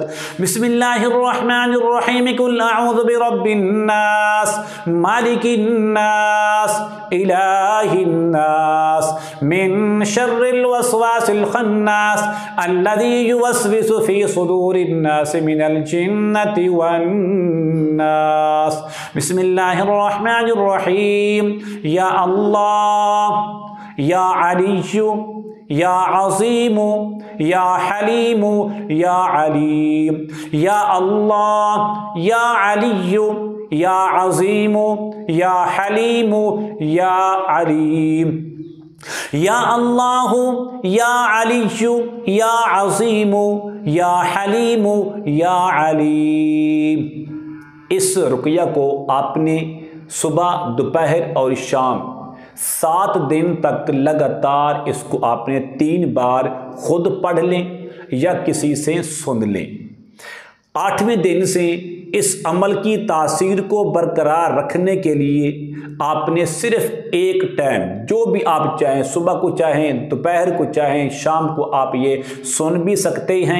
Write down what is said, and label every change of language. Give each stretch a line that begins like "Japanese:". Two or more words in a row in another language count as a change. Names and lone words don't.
Arabic: بسم الله الرحمن الرحيم قل أعوذ برب الناس ملك الناس إله الناس من شر الوسواس الخناس الذي يوسوس في صدور الناس من الجنة والناس. بسم الله الرحمن الرحيم يا الله يا علي يا عظيم يا حليم يا عليم يا الله يا علي يا عظيم يا حليم يا عليم يا الله يا علي يا عظيم يا حليم يا عليم.
Hindi: इस रुक़या को आपने सुबह दोपहर और शाम 7 दिन तक लगातार इसको आपने 3 बार खुद पढ़ लें या किसी से सुन लें। 8वें दिन से इस अमल की तासीर को बरकरार रखने के लिए आपने सिर्फ एक टाइम जो भी आप चाहें, सुबह को चाहें, दोपहर को चाहें, शाम को आप ये सुन भी सकते हैं।